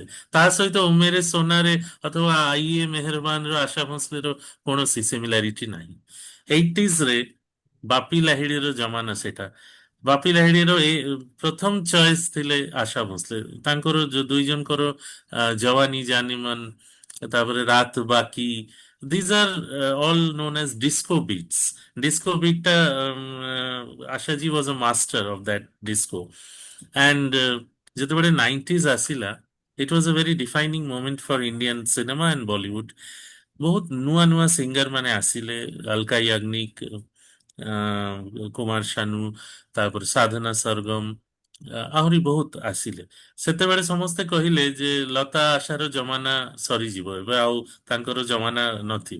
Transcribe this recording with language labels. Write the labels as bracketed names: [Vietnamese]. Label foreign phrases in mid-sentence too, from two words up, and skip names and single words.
[Odia] ତା ସହିତ ଉମେରେ ସୋନାରେ ଅଥବା ଆଇଏ ମେହରବାନର ଆଶା ଭୋସଲେର କୌଣସି ସିମିଲାରିଟି ନାହିଁ। 80sରେ ବାପି ଲାହିଡିର ଜମାନା ସେଟା। ବାପି ଲାହିଡିର ଏ ପ୍ରଥମ ଚଏସ୍ ଥିଲେ ଆଶା ଭୋସଲେ। ତାଙ୍କର ଯୋଉ ଦୁଇ ଜଣଙ୍କର ଜୱାନି ଜାନିମନ, ତାପରେ ରାତ ବାକି, [English] these are all known as disco beats. Disco beat ଟା Ashaji was a master of that disco. [Odia] And ଯେତେବେଳେ 90s ଆସିଲା, [English] it was a very defining moment for Indian cinema and Bollywood. [Odia] ବହୁତ ନୂଆ ନୂଆ ସିଙ୍ଗର ମାନେ ଆସିଲେ, ଅଲକା ୟାଗ୍ନିକ, କୁମାର ଶାନୁ, ତାପରେ ସାଧନା ସରଗମ, ଆହୁରି ବହୁତ ଆସିଲେ। ସେତେବେଳେ ସମସ୍ତେ କହିଲେ ଯେ ଲତା ଆଶାର ଜମାନା ସରିଯିବ, ଏବେ ଆଉ ତାଙ୍କର ଜମାନା ନଥିବ।